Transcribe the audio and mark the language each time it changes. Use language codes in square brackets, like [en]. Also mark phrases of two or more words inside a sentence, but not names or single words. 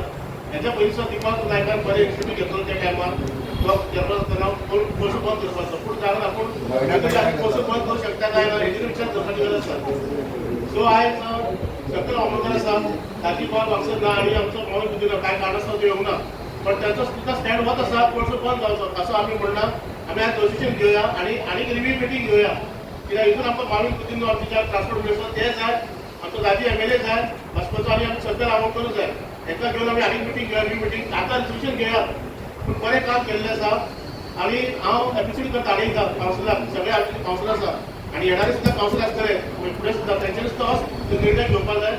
[kok] हेच्या पयलींचो दिपाक नायकान बरें इनिशिएटीव घेतलो त्या टायमार तो चेअरमन आसतना कोळसो बंद करपाचो. पूण जावं ना. पूण कोळसो बंद करूंक शकता काय ना हेचेर विचार करपाची गरज आसा. सो आयज सकल अमोलकर आसा, ताची कॉल म्हाका ना आनी आमचो पावन भितर कांय कारणास्तव तो येवंक ना. [mr] पण त्यांचा सुद्धा स्टँड होत आसा कोळसो बंद जावचो असं आम्ही म्हणणार. आम्ही आज डिसिजन घेऊया आणि [en] review meeting [mr] घेऊया. [kok] कित्याक हितून आमकां माणूस कुतीन नॉर्थच्या [en] transport minister [kok] ते जाय, आमचो दाजी एमएलए जाय, भाजपाचो आनी आमचो सध्या रावणकर जाय. हेका घेवन आमी आनीक मिटींग घेवया. [en] review meeting [kok] आतां डिसिजन घेया. पूण बरें काम केल्लें आसा आनी हांव एप्रिशिएट करता आनीक कावन्सिलराक, सगळे आमचे कावन्सिलर आसा आनी येणारे सुद्धा कावन्सिलर आसतले फुडें सुद्धा तेंच्यांनी सुद्धा हो निर्णय घेवपाक जाय.